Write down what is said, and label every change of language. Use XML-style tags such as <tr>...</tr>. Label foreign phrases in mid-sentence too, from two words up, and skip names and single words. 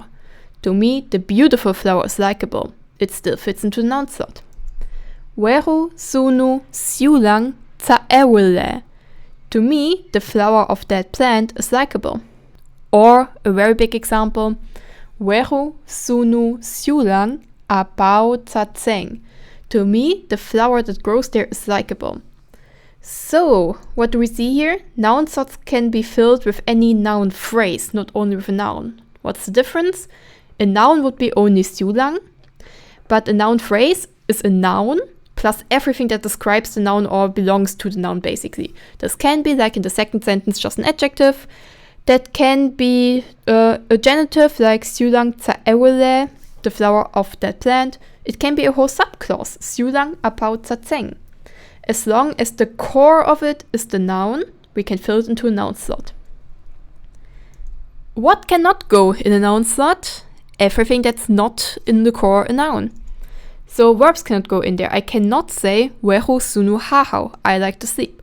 <en>To me, the beautiful flower is likable. It still fits into the noun slot.</en> <art>Weru sunu siulang tsaewile.</art> <en>To me, the flower of that plant is likable. Or a very big example,</en> <art>weru sunu siulang apau tsatseng.</art> <en>To me, the flower that grows there is likable. So, what do we see here? Noun slots can be filled with any noun phrase, not only with a noun. What's the difference? A noun would be only siulang, but a noun phrase is a noun plus everything that describes the noun or belongs to the noun basically. This can be, like in the second sentence, just an adjective. That can be a genitive, like</en> <art>siulang tsaewile,</art> <en>the flower of that plant. It can be a whole subclause,</en> <art>siulang apau tsatseng.</art> <en>As long as the core of it is the noun, we can fill it into a noun slot. What cannot go in a noun slot? Everything that's not in the core a noun. So verbs cannot go in there. I cannot say</en> <art>weru sunu hahau,</art> <en>I like to sleep.</en>